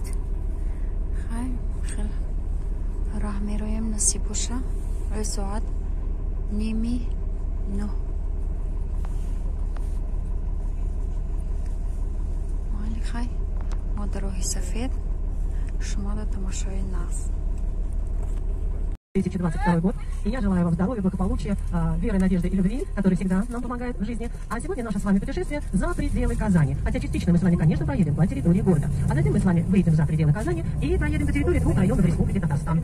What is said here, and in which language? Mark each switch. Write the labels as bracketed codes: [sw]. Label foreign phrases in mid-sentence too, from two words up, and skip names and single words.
[tg] Хай хел роҳ мероем, насиб боша. Соат 8:09. майли хай мо дар роҳи сафед, шумо дар тамошои нас. [ru] 2022 год. И я желаю вам здоровья, благополучия, веры, надежды и любви, которые всегда нам помогают в жизни. А сегодня наше с вами путешествие за пределы Казани. Хотя частично мы с вами, конечно, проедем по территории города. А затем мы с вами выйдем за пределы Казани и проедем по территории 2 районов Республики Татарстан.